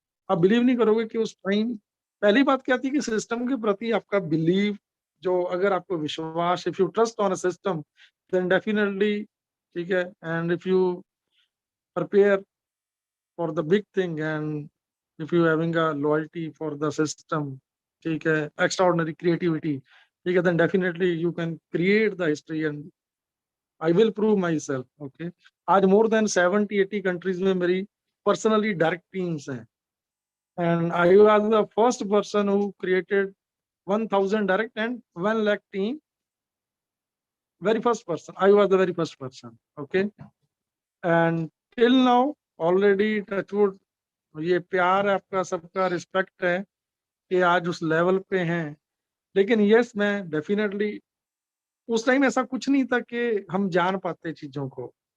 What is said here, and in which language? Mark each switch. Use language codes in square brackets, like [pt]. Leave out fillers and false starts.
[hi] आप बिलीव नहीं करोगे कि उस टाइम पहली बात क्या थी कि सिस्टम के प्रति आपका बिलीव, जो अगर आपको विश्वास, [en] if you trust on a system, then definitely, [hi] ठीक है, [en] And if यू prepare for the big thing, and if you having a loyalty for the system, ठीक है, extraordinary creativity, ठीक है, then definitely you can create the history and I will prove myself. Okay, आज more than 70-80 countries [hi] में मेरी [en] personally direct teams हैं, and I was the first person who created 1000 direct and 1 lakh team. Very first person, I was the very first person. [hi] Okay, and till now already touchwood, ये प्यार आपका सबका, respect है कि आज उस level पे हैं. लेकिन यस, मैं डेफिनेटली, उस टाइम ऐसा कुछ नहीं था कि हम जान पाते चीजों को.